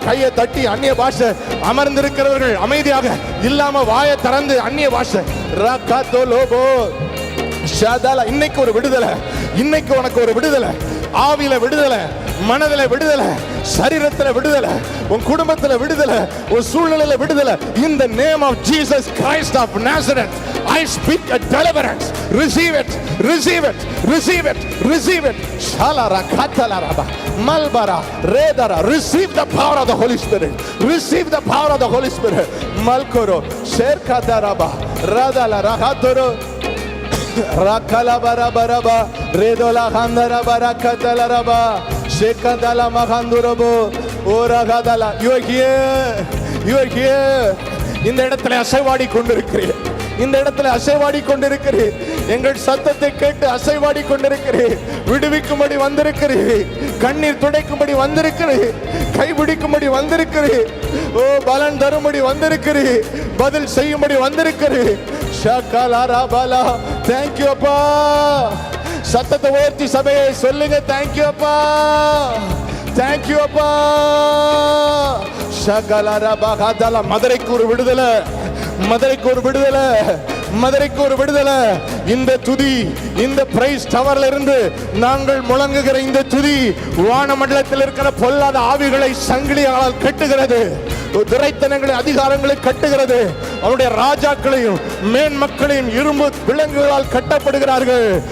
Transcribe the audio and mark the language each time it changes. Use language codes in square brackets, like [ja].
[ta] கையை தட்டி அந்நிய பாஷை. அமர்ந்திருக்கிறவர்கள் அமைதியாக இல்லாம வாயை திறந்து அந்நிய பாஷை. ராகாதோ லோபோ ஷாதாலா. இன்னைக்கு ஒரு விடுதலை, இன்னைக்கு உனக்கு ஒரு விடுதலை. ஆவியில விடுதலை, மனதில விடுதலை, சரீரத்தில் விடுதலை, உன் குடும்பத்தில் விடுதலை, உன் சூழ்நிலையில விடுதலை. [en] In the name of Jesus Christ of Nazareth, I speak a deliverance. Receive it, receive it, receive it, receive it. Shalara katalaraba malbara redara. Receive the power of the Holy Spirit. Receive the power of the Holy Spirit. Malkoro sherkadaraba radala rahatoro Rakala barabaraba, Redola Handara Barakatalaraba, Shekadala Mahandurobo, Oragadala. You are here. You are here. [ta] இந்த இடத்துல அசைவாடி கொண்டிருக்கிறேன். இந்த இடத்துல அசைவாடி கொண்டிருக்கிறேன். எங்கள் சத்தத்தை கேட்டு அசைவாடி கொண்டிருக்கிறேன். விடுவிக்கும்படி வந்திருக்கிறேன். கண்ணீர் துடைக்கும்படி வந்திருக்கிறேன். கைபிடிக்கும்படி வந்திருக்கிறேன். ஓ பலன் தரும்படி வந்திருக்கிறேன். பதில் செய்யும்படி வந்திருக்கிறேன். ஷகலரபலா. [en] Thank you [ta] அப்பா. சத்தத்தை உயர்த்தி சபையை சொல்லுங்க. [en] Thank you அப்பா. Thank you அப்பா. ஷகலரபகதல. [ta] மதுரைக்கு ஒரு விடுதலை, மதுரைக்கு ஒரு விடுதலை, மதுரைக்கு ஒரு விடுதலை. இந்த துதி, இந்த பிரைஸ் டவர்ல இருந்து நாங்கள் முழங்குகிற இந்த துதி வானமண்டலத்தில் இருக்கிற பொல்லாத ஆவிகளை சங்கிலியால் கட்டுகிறது. துரைத்தனங்களை அதிகாரங்களை கட்டுகிறது. அவருடைய ராஜாக்களையும் மேன்மக்களையும் இரும்பு விலங்குகளால் கட்டப்படுகிறார்கள்.